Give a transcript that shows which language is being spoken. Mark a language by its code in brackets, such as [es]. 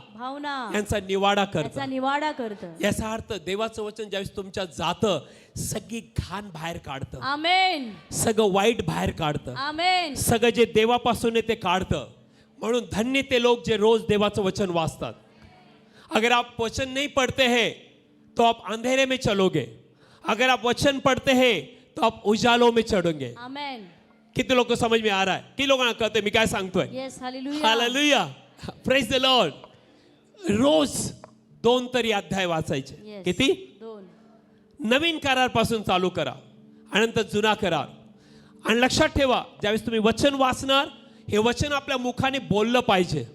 [mr] भावना यांचा निवाडा याचा करतं. निवाडा करत. याचा अर्थ देवाचं वचन ज्यावेळेस तुमच्या जातं सगळी घाण बाहेर काढतं, आमेन सगळं वाईट बाहेर काढतं, आमेन सगळं जे देवापासून आहे ते काढतं. म्हणून धन्य ते लोक जे रोज देवाचं वचन वाचतात. [hi] अगर आप वचन नहीं पढ़ते हैं तो आप अंधेरे में चलोगे, अगर आप वचन पढ़ते हैं तो आप उजालों में चढ़ोगे. [mr] आमेन. किती लोक [hi] समझ में आ रहा है? [mr] किती लोकांना कळतंय मी काय सांगतोय? [en] yes [mr] hallelujah. Hallelujah, [en] Praise the lord. [mr] रोज 2 तरी अध्याय वाचायचे. [en] Yes. [mr] किती? 2. नवीन करार पासून चालू करा आणि नंतर जुना करार. आणि लक्षात ठेवा, ज्यावेळेस तुम्ही वचन वाचणार हे वचन आपल्या मुखाने बोललं पाहिजे.